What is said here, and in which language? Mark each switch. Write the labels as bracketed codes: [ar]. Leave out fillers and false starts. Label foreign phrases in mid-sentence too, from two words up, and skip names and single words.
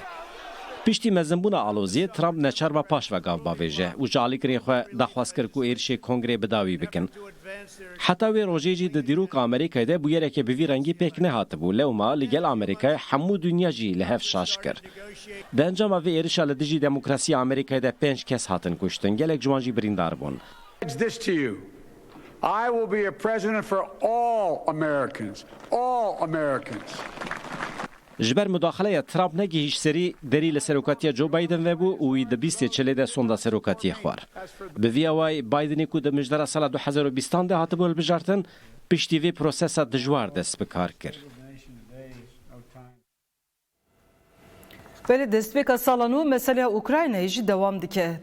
[ku] Piştî mezinbûna aloziyê, Trump neçarma paş ve gav bavêje û ji alîgirên xwe daxwaz kir ku êrişê Kongrê bi dawî bikin. Heta wê rojê jî di dîroka Amerîkayê de bûyereke bi vî rengî pêk nehatibû. Lewma li gel Amerîkayê hemû dunya jî li hev şaş kir. Di encama vê êrişa li dijî demokrasiya Amerîkayê de 5 kes hatin kuştin. Gelek ji wan jî birîndar bûn. [en] I will be a president for all Americans. All Americans. [ku] Ji ber müdaxeleya Trump negihîş serî derî li serokatiya Joe Biden vebû û wî di bîstê çilê de sonda serokatiyê xwar. Bi vî awayî Bidenê ku di mijdara sala 2020 de hatibû hilbijartin, piştî vê prosesa dijwar dest bi kar kir. Belê destpêka sala nû meseleya Ukraynayê jî dewam dike.